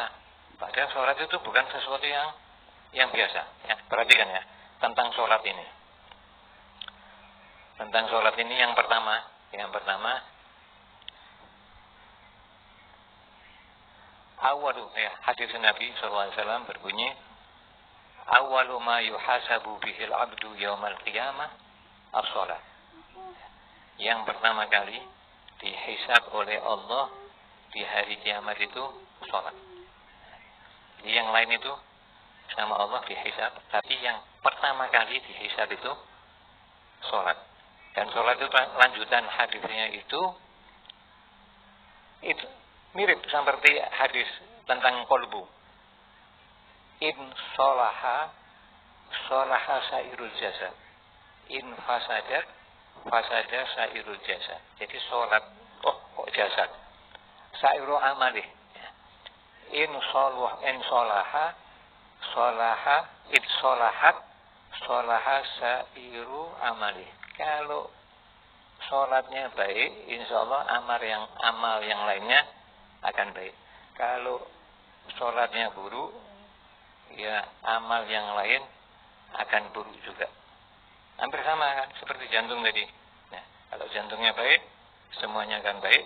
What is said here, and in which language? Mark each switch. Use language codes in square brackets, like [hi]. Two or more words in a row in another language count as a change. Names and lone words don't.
[id] Padahal sholat itu bukan sesuatu yang biasa. Ya, perhatikan ya. Tentang sholat ini. Tentang sholat ini yang pertama, awalu ya, hadis Nabi SAW berbunyi, [ar] أول ما يحاسب به العبد يوم القيامة الصلاة. [id] Yang pertama kali dihisab oleh Allah di hari kiamat itu sholat. Jadi yang lain itu sama Allah dihisab, tapi yang pertama kali dihisab itu sholat. Dan sholat itu lanjutan hadisnya itu mirip seperti hadis tentang kolbu. [ar] إن صلح صلح سائر الجسد. إن فسدت فسد سائر الجسد. [id] Jadi sholat, kok jasad? [ar] سائر عمله. إن صلح صلح إن صلحت صلح سائر عمله. [id] Kalau sholatnya baik, [ar] إن شاء الله [id] amal yang lainnya akan baik. Kalau sholatnya buruk, ya amal yang lain akan buruk juga. Hampir sama kan, seperti jantung tadi. Nah, kalau jantungnya baik, semuanya akan baik.